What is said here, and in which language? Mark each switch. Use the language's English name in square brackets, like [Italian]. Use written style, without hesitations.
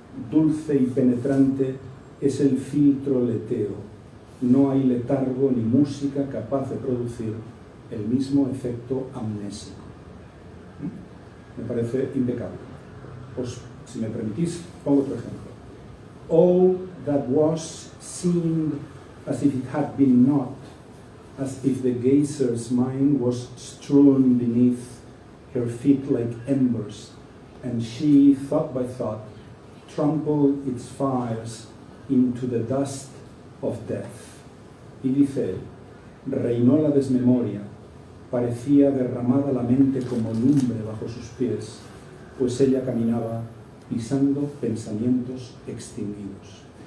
[Spanish] Dulce y penetrante es el filtro leteo. No hay letargo ni música capaz de producir el mismo efecto amnésico. Me parece impecable. Pues, si me permitís, pongo otro ejemplo. [English] All that was seemed as if it had been not, as if the gazer's mind was strewn beneath her feet like embers, and she, thought by thought, trampled its fires into the dust of death. [Spanish] Y dice él: reinó la desmemoria, parecía derramada la mente como lumbre bajo sus pies, pues ella caminaba pisando pensamientos extinguidos.